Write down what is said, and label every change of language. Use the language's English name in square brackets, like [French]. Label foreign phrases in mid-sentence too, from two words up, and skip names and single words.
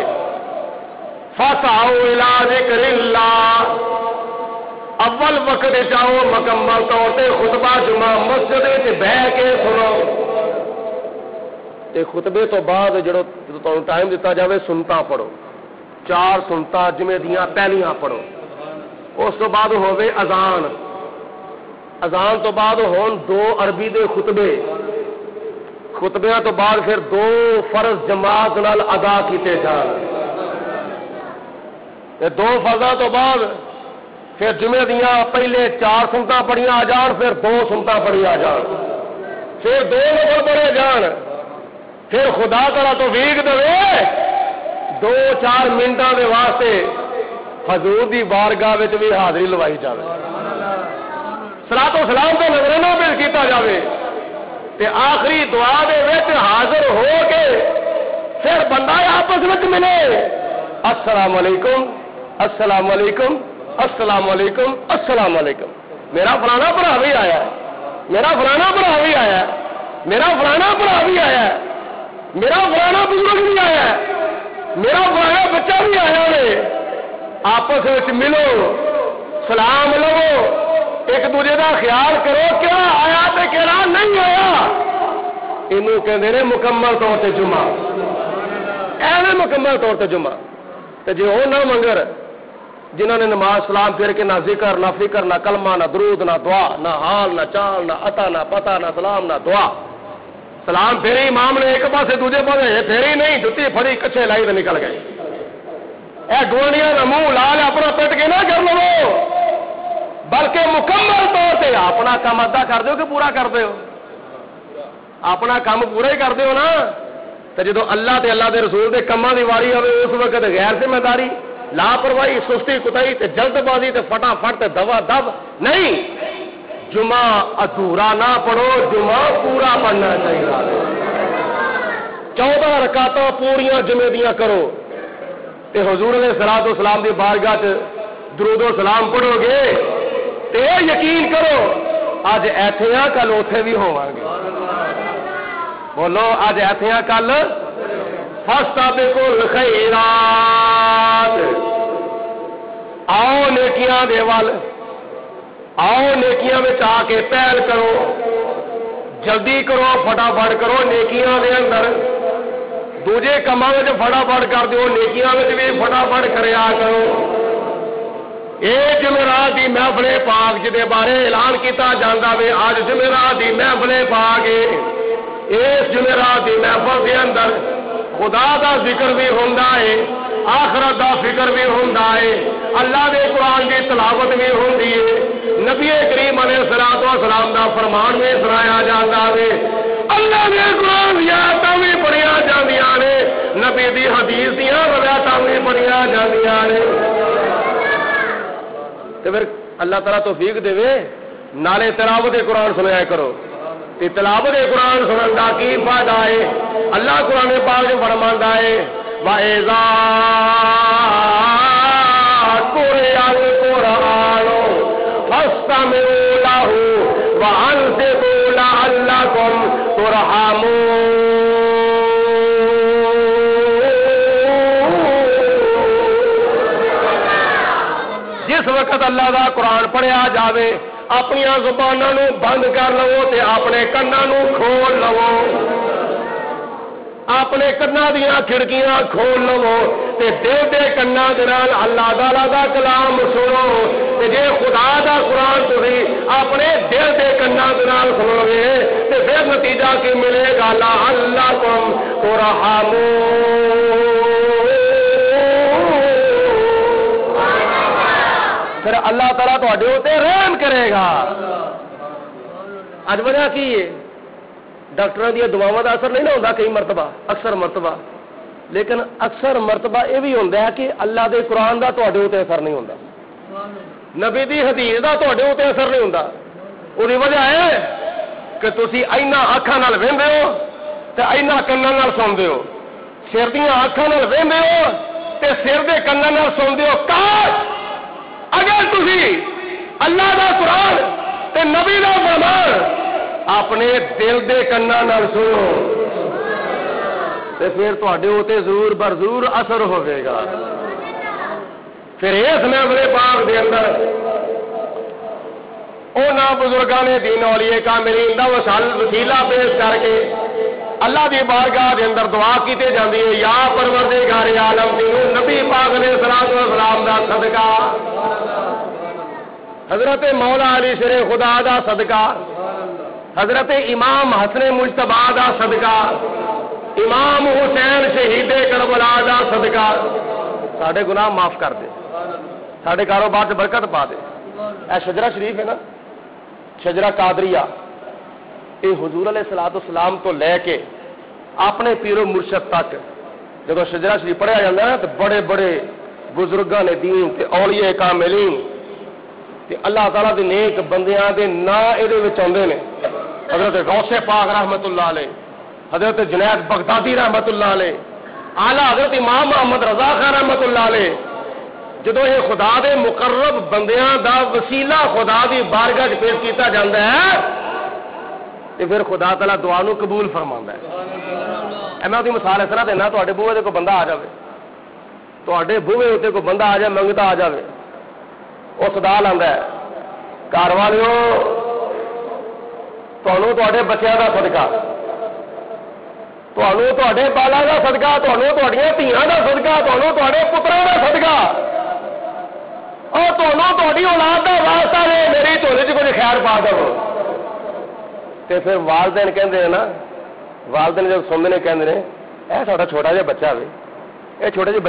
[Arabic] فسعوا الی ذکر اللہ، [Urdu] اول وقت جاؤ مکمل طور پہ خطبہ جمعہ مسجد بہ کے سنو. [Punjabi] تے خطبے تو بعد جڑو تمہیں ٹائم دیتا جاوے سنتا پڑھو، 4 سنتا جمعے دیاں پہلیاں پڑھو. اس تو بعد ہوے اذان، اذان تو بعد ہون 2 عربی دے خطبے، خطبیاں تو بعد پھر 2 فرض جماعت نال ادا کیتے جان. 2 فرضاں تو بعد پھر جمعے دیاں پہلے 4 سنتا پڑھیاں آ جان، پھر 2 سنتا پڑھیاں آ جان، پھر 2 نفل پڑھے جان. پھر خدا تعالیٰ تو ویگ دے 2-4 منٹاں دے واسطے حضور دی بارگاہ وچ بھی حاضری لوائی جاوے، صلاۃ و سلام تے نظرانہ پیش کیتا جاوے تے آخری دعا دے وچ حاضر ہو کے پھر بندہ آپس وچ ملے، [Arabic] السلام علیکم السلام علیکم السلام علیکم السلام علیکم، [Punjabi] میرا فلانا بھرا بھی آیا ہے، میرا فلانا بھرا بھی آیا ہے، میرا فلانا بھرا بھی آیا ہے، میرا فلانا بزرگ بھی آیا ہے، میرا فلانا بچہ بھی آیا ہے. [Urdu] آپس میں ملو، سلام لو، ایک دوجے کا خیال کرو، کیا آیا تے کہڑا نہیں آیا. یہ کہ مکمل طور سے جمعہ، ایویں مکمل طور سے جمعہ. [Punjabi] تو جی وہ نہ منگر جنہوں نے نماز سلام پھر کے نہ ذکر نہ فکر نہ کلمہ نہ درود نہ دعا نہ حال نہ چال نہ عطا نہ پتہ نہ سلام نہ دعا، سلام پھیری امام نے ایک پاسے دوجے پاسے پھیری نہیں، جتی پھڑی کچھے لائی تو نکل گئے. [Urdu] اے گوڑیاں کا منہ لال اپنا پٹ کے نہ کر لو، بلکہ مکمل طور سے اپنا کام ادا کر دو کہ پورا کر دو، اپنا کام پورا ہی کر دو نا. [Punjabi] تو جدو اللہ تے اللہ دے رسول دے کاماں دی واری ہوے اس وقت غیر ذمہ داری، لاپرواہی، سستی کتائی تے جلد بازی تے فٹافٹ تے دوا دب نہیں. [Urdu] جمعہ ادھورا نہ پڑھو، جمعہ پورا پڑھنا چاہیے. [Punjabi] 14 رکعتاں پوریاں جمعے دیاں کرو تے حضور [Arabic] علیہ الصلوۃ والسلام [Punjabi] دی بارگاہ تے درود و سلام پڑھو گے تے یقین کرو اج ایتھے ہاں کل اوتھے بھی ہوواں گے. بولو اج ایتھے ہاں کل [Arabic] فاستبقوا الخیرات، [Punjabi] آؤ نیکیاں دے ول، آؤ نیکیاں میں آ کے پہل کرو، جلدی کرو، فٹافٹ کرو نیکیاں دے اندر. دوجے کاماں وچ فٹافٹ کر دیو، نیکیاں وچ بھی فٹافٹ کریا کرو. یہ جمعرات دی محفل پاک جدے بارے اعلان کیتا جاندا وے، [Urdu] آج جمعرات دی محفل پاک ہے. [Punjabi] اس جمعرات دی محفل دے اندر خدا دا ذکر بھی ہوندا ہے، آخرت دا فکر بھی ہوندا ہے، اللہ دے قرآن دی تلاوت بھی ہوندی ہے، نبی کریم [Arabic] علیہ الصلوۃ والسلام [Punjabi] دا فرمان بھی سنایا جاندا ہے، اللہ دے قرآن دی آیاتاں بھی پڑھیاں جاندیاں نے، نبی دی حدیث دیاں روایتاں بھی پڑھیاں جاندیاں نے تے پھر اللہ تعالیٰ توفیق دے نالے تلاوت قرآن سنیا کرو تے تلاوت قرآن سنن دا کی فائدہ ہے اللہ قرآن پاک جو فرماندا ہے وَإِذَا [Arabic] قُرِئَ الْقُرْآنُ فَاسْتَمِعُوا لَهُ وَأَنصِتُوا لَعَلَّكُمْ تُرْحَمُونَ [Punjabi] جس وقت اللہ دا قرآن پڑھیا جاوے اپنی زبانوں نو بند کر لو تے اپنے کناں نو کھول لو اپنے کناں دیاں کھڑکیاں کھول لو تے دل دے کناں دے نال اللہ تعالی دا کلام سنو تے جے خدا دا قرآن تسی اپنے دل دے کناں دے نال سنو گے تے پھر نتیجہ کی ملے گا [Arabic] لعلکم ترحمون [Punjabi] پھر اللہ تعالیٰ تواڈے اوتے رحم کرے گا اج وجہ کی ہے ڈاکٹر دیا دعاواں دا اثر نہیں نہ ہوندا کئی مرتبہ اکثر مرتبہ لیکن اکثر مرتبہ یہ بھی ہوندا ہے کہ اللہ دے قرآن دا تواڈے اوتے اثر نہیں ہوندا نبی دی حدیث دا تواڈے اوتے اثر نہیں ہوندا اودی وجہ ہے کہ تسی اینا اکھاں نال ویندے ہو تے اینا کناں نال سندے ہو سر دیاں اکھاں نال ویندے ہو تے سر دے کناں نال سندے ہو کاش اگر تسی اللہ دا قرآن تے نبی دا فرمان اپنے دل دے کناں نال سنو تے پھر تواڈے اوتے ضرور بر ضرور اثر ہوے گا پھر اس محفل پاک دے اندر انہاں بزرگاں نے دین اولیاء کاملین دا وسیلہ پیش کر کے اللہ دی بارگاہ دے اندر دعا کیتے جاندی ہے یا پروردگار عالم دینو نبی پاک [Arabic] علیہ الصلوۃ والسلام [Punjabi] دا صدقہ حضرت مولا علی شیر خدا دا صدقہ حضرت امام حسن مجتبی دا صدقہ امام حسین شہید کربلا دا صدقہ ساڈے گناہ معاف کر دے ساڈے کاروبار سے برکت پا دے اے شجرہ شریف ہے نا شجرہ قادریہ یہ حضور [Arabic] علیہ الصلوۃ والسلام [Punjabi] تو لے کے اپنے پیر و مرشد تک جب شجرہ شریف پڑھیا جاتا ہے تو بڑے بڑے بزرگاں نے دین تے اولیاء کاملین تے اللہ تعالیٰ دے نیک بندیاں دے نا [Urdu] یہ آتے ہیں [Punjabi] حضرت غوث پاک [Arabic] رحمت اللہ علیہ [Punjabi] حضرت جنید بغدادی [Arabic] رحمت اللہ علیہ [Punjabi] اعلیٰ حضرت امام محمد رضا خان [Arabic] رحمت اللہ علیہ [Punjabi] جدو یہ خدا دے مقرب بندیاں دا وسیلہ خدا دی بارگاہ پیش کیتا جاتا ہے تو پھر خدا تعالیٰ دعا نو قبول فرماندا ہے میں وہی مثال اس طرح دینا تے بوہے تے کوئی بندہ آ جائے تے بوہے اتنے کوئی بندہ آ جائے منگتا آ جائے وہ صدا لاندہ ہے گھر والو تمہوں تے بچوں کا صدقہ تمہوں تے بالا کا صدقہ تمہوں تھیاں کا صدقہ تمہوں تے پتروں کا صدقہ اور تمہوں تاری اولاد کا واسطہ نے میری جھولی چ کچھ خیر پا دو تے پھر والدین کہندے ہیں نا والدین جب سنتے ہیں کہندے ہیں اے ساڈا چھوٹا جہا بچہ ہوئے یہ چھوٹے جہے